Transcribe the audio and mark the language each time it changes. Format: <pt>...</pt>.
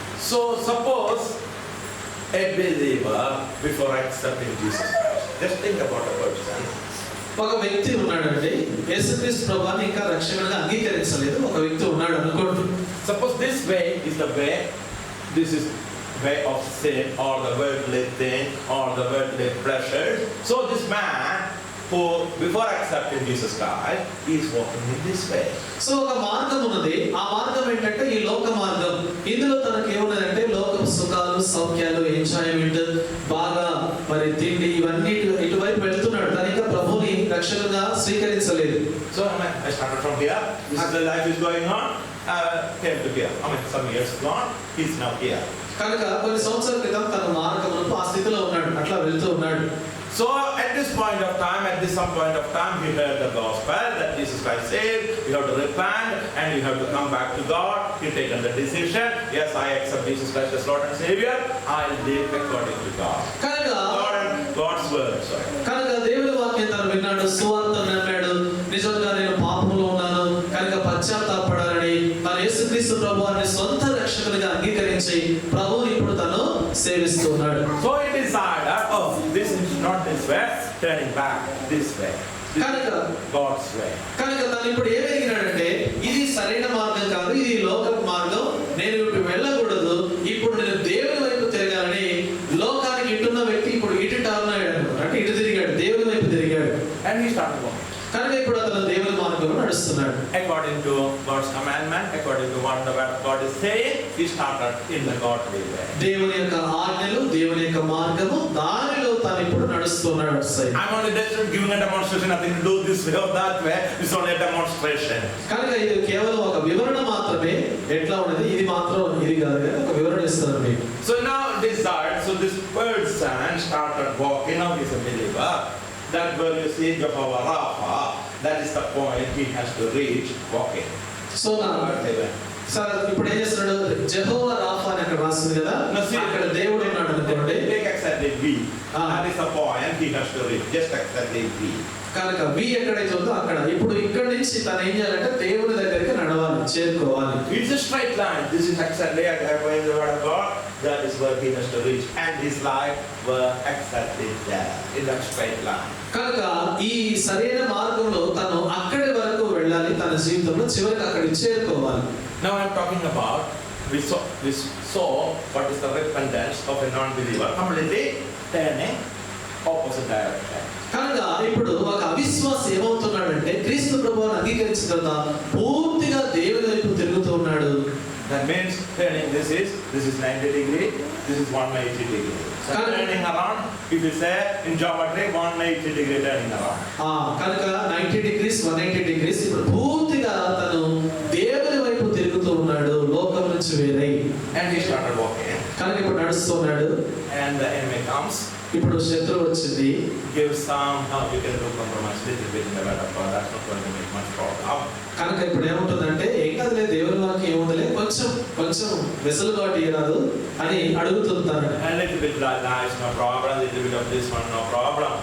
<en>So suppose a believer before accepting Jesus Christ, just think about a person.</en> <te>ఒక వ్యక్తి ఉన్నాడండి, యేసుక్రీస్తు ప్రభువుని ఇంకా రక్షకునిగా అంగీకరించలేదు. ఒక వ్యక్తి ఉన్నాడు అనుకోండి.</te> <en>Suppose this way is the way, this is way of sin or the worldly thing or the worldly pleasures. So this man who before accepting Jesus Christ is walking in this way.</en> <te>So ఒక మార్గం ఉన్నది, ఆ మార్గం ఏంటంటే ఈ లోక మార్గం. ఇందులో తనకి ఏమున్నదంటే లోక సుఖాలు, సౌఖ్యాలు, ఎంజాయ్మెంట్, బాగా మరి తిండి, ఇవన్నీ ఇటువైపు వెళ్తున్నాడు. తను ఇంకా ప్రభువుని రక్షకునిగా స్వీకరించలేదు.</te> <en>So I started from here. This is the life is going on. Came to here. Some years gone. He's now here.</en> <te>కనుక కొన్ని సంవత్సరాల క్రితం తన మార్గమునకు ఆ స్థితిలో ఉన్నాడు, అట్లా వెళ్తూ ఉన్నాడు.</te> <en>So at this point of time, some point of time, he heard the gospel that Jesus Christ said, you have to repent and you have to come back to God. He taken the decision, yes, I accept Jesus Christ as Lord and Savior. I'll live according to God. God's word. Sorry.</en> <te>కనుక దేవుని వాక్యం తను విన్నాడు, సువార్తను నమ్మాడు. నిజంగా నేను పాపంలో ఉన్నాను కనుక పశ్చాత్తాపడాలని తన యేసుక్రీస్తు ప్రభువుని సొంత రక్షకునిగా అంగీకరించి ప్రభువుని ఇప్పుడు తను సేవిస్తున్నాడు.</te> <en>So he decided, oh, this is not this way, turning back this way.</en> <te>కనుక</te> <en>God's way.</en> <te>కనుక తను ఇప్పుడు ఏమేగినాడంటే ఇది సరైన మార్గం కాదు, ఇది లోక మార్గం, నేను ఇప్పుడు వెళ్ళకూడదు, ఇప్పుడు నేను దేవుని వైపు తిరగాలని లోకానికి ఇటున్న వ్యక్తి ఇప్పుడు ఇటు టర్న్ అయ్యాడు అనమాట. అంటే ఇటు తిరిగాడు, దేవుని వైపు తిరిగాడు.</te> <en>And he started walking.</en> <te>కనుక ఇప్పుడు అతను దేవుని మార్గంలో నడుస్తున్నాడు.</te> <en>According to God's commandment, according to what the word of God is saying, he started in the godly way.</en> <te>దేవుని యొక్క ఆజ్ఞలు, దేవుని యొక్క మార్గము, దానిలో తాను ఇప్పుడు నడుస్తున్నాడు.</te> <en>I'm only just giving a demonstration, nothing to do this way or that way. It's only a demonstration.</en> <te>కనుక ఇది కేవలం ఒక వివరణ మాత్రమే, ఎట్లా ఉన్నది ఇది మాత్రం ఇది కాదు కదా, ఒక వివరణ ఇస్తాను మీకు.</te> <en>So now desired, so this person started walking. Now he's a believer. That where you see Jehovah Rapha, that is the point he has to reach walking.</en> <te>So sir ఇప్పుడు ఏం చేస్తున్నాడు? జెహోవా రాఫా అని అక్కడ రాస్తుంది కదా, అక్కడ దేవుడు ఉన్నాడు అనుకోండి.</te> <en>Take exactly V. That is the point he has to reach. Just exactly V.</en> <te>కనుక V ఎక్కడైతే ఉందో అక్కడ ఇప్పుడు ఇక్కడ నుంచి తను ఏం చేయాలంటే దేవుని దగ్గరికి నడవాలి, చేరుకోవాలి.</te> <en>It's a straight line. This is exactly according to the word of God. That is where he has to reach, and his life were exactly there in that straight line.</en> <te>కనుక ఈ సరైన మార్గంలో తను అక్కడి వరకు వెళ్ళాలి, తన జీవితంలో చివరికి అక్కడికి చేరుకోవాలి.</te> <en>Now I'm talking about we saw what is the repentance of a non-believer, completely turning opposite direction.</en> <te>కనుక ఇప్పుడు ఒక అవిశ్వాసి ఏమవుతున్నాడంటే క్రీస్తు ప్రభువుని అంగీకరించిన తర్వాత పూర్తిగా దేవుని వైపు తిరుగుతూ ఉన్నాడు.</te> <en>That means turning this is 90 degree, this is 180 degree. So turning around, if you say in geometry 180 degree turning around.</en> <te>కనుక 90 degrees 180 degrees ఇప్పుడు పూర్తిగా తను దేవుని వైపు తిరుగుతూ ఉన్నాడు, లోకం నుంచి వేరై.</te> <en>And he started walking.</en> <te>కనుక ఇప్పుడు నడుస్తున్నాడు.</te> <en>And the enemy comes.</en> <te>ఇప్పుడు శత్రువు వచ్చింది.</te> <en>Give somehow you can do compromise little bit in the word of God. That's not going to make much problem.</en> <te>కనుక ఇప్పుడు ఏముంటుందంటే ఏం కదలే దేవుని వాక్యం ఏముందలే, కొంచెం వెసులుబాటు ఇవ్వరాదు అని అడుగుతుంటారు.</te> <en>A little bit like that is no problem, little bit of this one no problem.</en>